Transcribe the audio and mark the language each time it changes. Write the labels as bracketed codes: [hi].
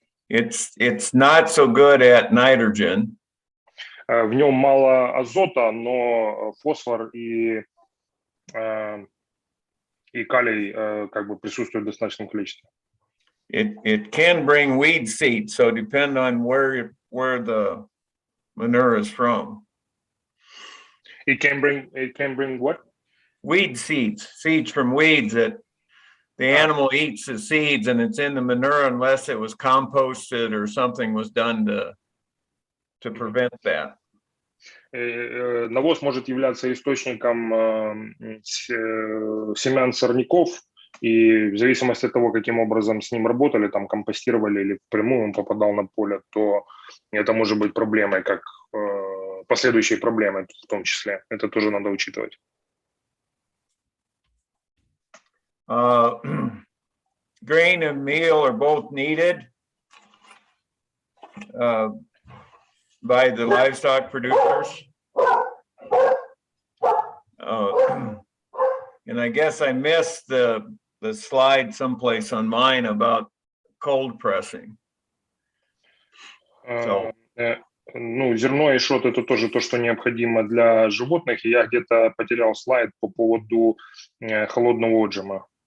[en] It's not so good at nitrogen. [ru] В нем мало азота, но фосфор и калий присутствуют в достаточном количестве. [en] It can bring weed seed, so depend on where the manure is from. It can bring what? Weed seeds from weeds that the animal eats the seeds, and it's in the manure unless it was composted or something was done to prevent that. [ru] Навоз может являться источником семян сорняков, И в зависимости от того, каким образом с ним работали, там компостировали или впрямую он попадал на поле, то это может быть проблемой, как последующей проблемой в том числе. Это тоже надо учитывать. [en] Grain and meal are both needed by the livestock producers. And I guess I missed the slide someplace on mine about cold pressing. [ru] Ну, зерно и шот — это тоже то, что необходимо для животных. И я где-то потерял слайд по поводу холодного отжима.